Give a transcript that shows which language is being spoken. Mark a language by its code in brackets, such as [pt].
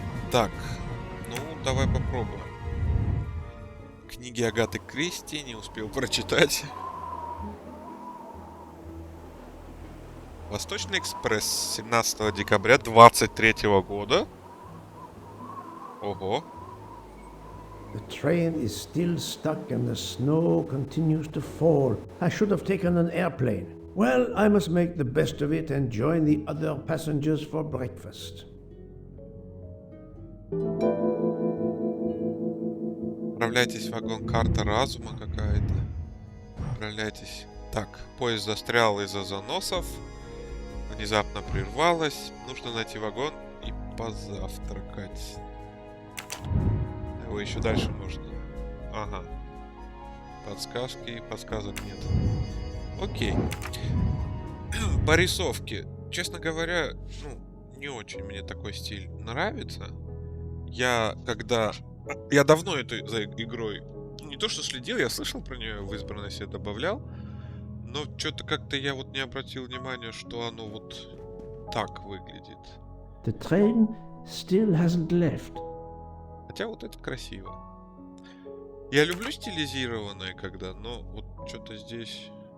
[ru] Так, ну давай попробуем. Книги Агаты Кристи не успел прочитать. Восточный экспресс 17 декабря 23 года. Ого. [en] The train is still stuck and the snow continues to fall. I should have taken an airplane. Well, I must make the best of it and join the other passengers for breakfast. [ru] Отправляйтесь в вагон, карта разума какая-то. Отправляйтесь. Так, поезд застрял из-за заносов. Внезапно прервалось. Нужно найти вагон и позавтракать. Его еще дальше можно. Ага. Подсказки. Подсказок нет. Окей. По рисовке. Честно говоря, не очень мне такой стиль нравится. Я давно этой за игрой не то что следил, я слышал про нее, в избранное себе добавлял. Но что-то как-то я вот не обратил внимания, что оно вот так выглядит. [en] The train still hasn't left. [ru] Хотя вот это красиво. Я люблю стилизированное когда, но вот что-то здесь...